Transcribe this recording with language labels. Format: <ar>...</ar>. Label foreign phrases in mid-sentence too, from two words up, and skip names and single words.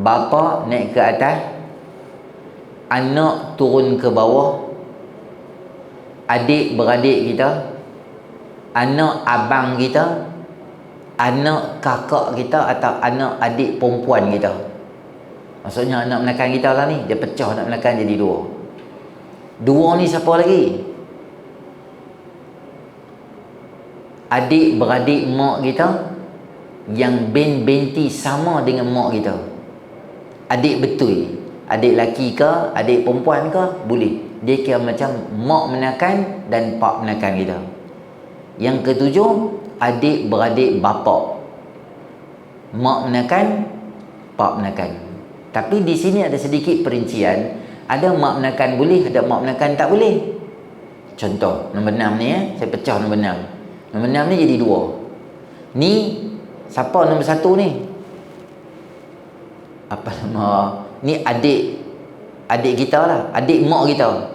<ms>Bapa naik ke atas, anak turun ke bawah, adik-beradik kita, anak abang kita, anak kakak kita atau anak adik perempuan kita. Maksudnya anak menakan kita lah ni, dia pecah anak menakan jadi 2. 2 ni siapa lagi? Adik-beradik mak kita yang binti sama dengan mak kita. Adik betul, adik laki ke, adik perempuan ke, boleh. Dia kira macam mak menakan dan pak menakan kita. Yang ketujuh, adik-beradik bapa, mak menakan, pak menakan. Tapi di sini ada sedikit perincian. Ada mak menakan boleh, ada mak menakan tak boleh. Contoh nombor 6 ni saya pecah nombor 6. Nombor 6 ni jadi 2. Ni siapa nombor 1 ni? Apa nama? Ni adik kita lah, adik mak kita.</ms>